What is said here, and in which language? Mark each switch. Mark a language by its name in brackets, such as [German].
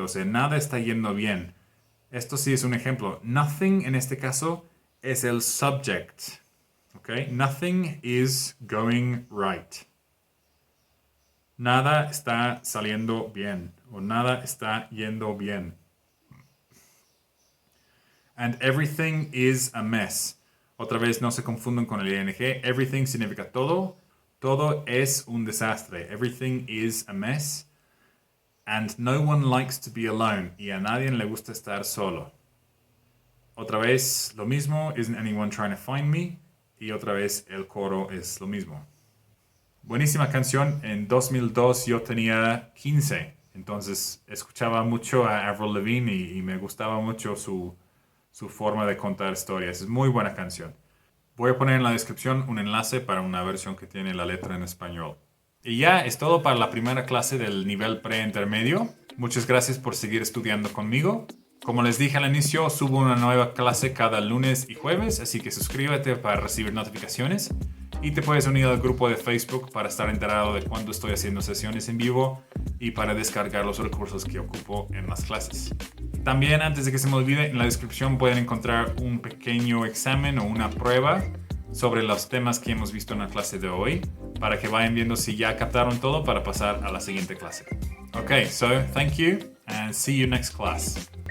[Spanish] O sea, nada está yendo bien. Esto sí es un ejemplo. Nothing, en este caso, es el subject. Okay? [English] Nothing is going right. [Spanish] Nada está saliendo bien. O nada está yendo bien. [English] And everything is a mess. [Spanish] Otra vez no se confunden con el ing. Everything significa todo. Todo es un desastre. [English] Everything is a mess. And no one likes to be alone. [Spanish] Y a nadie le gusta estar solo. Otra vez lo mismo. [English] Isn't anyone trying to find me? [Spanish] Y otra vez el coro es lo mismo. Buenísima canción. En 2002 yo tenía 15. Entonces escuchaba mucho a Avril Lavigne y me gustaba mucho su forma de contar historias. Es muy buena canción. Voy a poner en la descripción un enlace para una versión que tiene la letra en español. Y ya es todo para la primera clase del nivel pre-intermedio. Muchas gracias por seguir estudiando conmigo. Como les dije al inicio, subo una nueva clase cada lunes y jueves, así que suscríbete para recibir notificaciones. Y te puedes unir al grupo de Facebook para estar enterado de cuando estoy haciendo sesiones en vivo y para descargar los recursos que ocupo en las clases. También, antes de que se me olvide, en la descripción pueden encontrar un pequeño examen o una prueba sobre los temas que hemos visto en la clase de hoy, para que vayan viendo si ya captaron todo para pasar a la siguiente clase. [English] Okay, so thank you and see you next class.